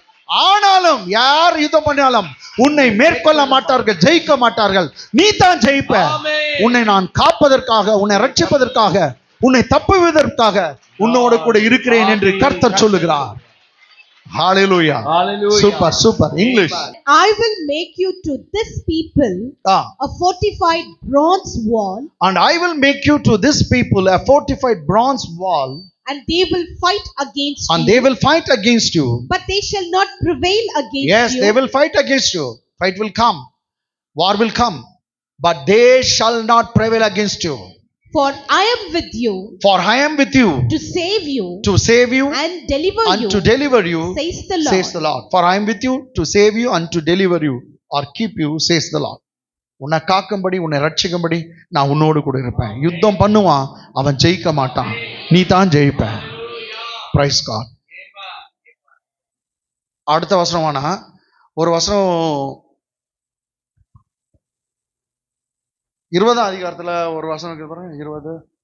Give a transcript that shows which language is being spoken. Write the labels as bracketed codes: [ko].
[ta] ஆனாலும் யார் யுத்தம் பண்ணாலும் உன்னை மேற்கொள்ள மாட்டார்கள், ஜெயிக்க மாட்டார்கள். நீ தான் ஜெயிப்ப. ஆமென். உன்னை நான் காப்பதற்காக, உன்னை ரட்சிப்பதற்காக, உன்னை தப்புவதற்காக உன்னோடு கூட இருக்கிறேன் என்று கர்த்தர் சொல்லுகிறார். [en] Hallelujah. Hallelujah. Super, super. English. I will make you to this people Ah. a fortified bronze wall, And I will make you to this people a fortified bronze wall, and they will fight against and you, they will fight against you. but they shall not prevail against Yes, you. they will fight against you. Fight will come. War will come. But they shall not prevail against you. For I am with you For I am with you to save you to save you and deliver and you, to deliver you, says the Lord. says the Lord. For I am with you to save you and to deliver you or keep you, says the Lord. [ta] உன்னை காக்கும்படி, உன்னை ரட்சிக்கும்படி நான் உன்னோடு கூட இருப்பேன். யுத்தம் பண்ணுவான், அவன் ஜெயிக்க மாட்டான், நீ தான் ஜெயிப்ப. [en] Praise God. [ta] அடுத்த வசனமானா ஒரு வசனம் 20ஆம் அதிகாரத்துல ஒரு வசனம் இருக்கு பாருங்க.